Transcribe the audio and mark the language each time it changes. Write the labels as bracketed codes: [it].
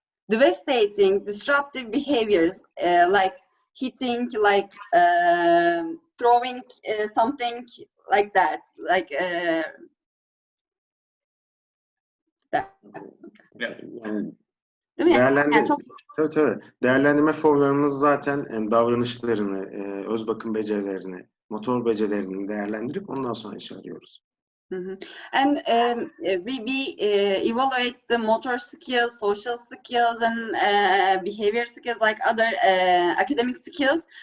[en] devastating, disruptive behaviors like hitting, like throwing something like that, like that. Yeah. [tr] Yani tabii. Değerlendirme formlarımız zaten davranışlarını, öz bakım becerilerini, motor becerilerini değerlendirip ondan sonra işe arıyoruz. [en] And we evaluate the motor skills, social skills, and behavior skills like other academic skills.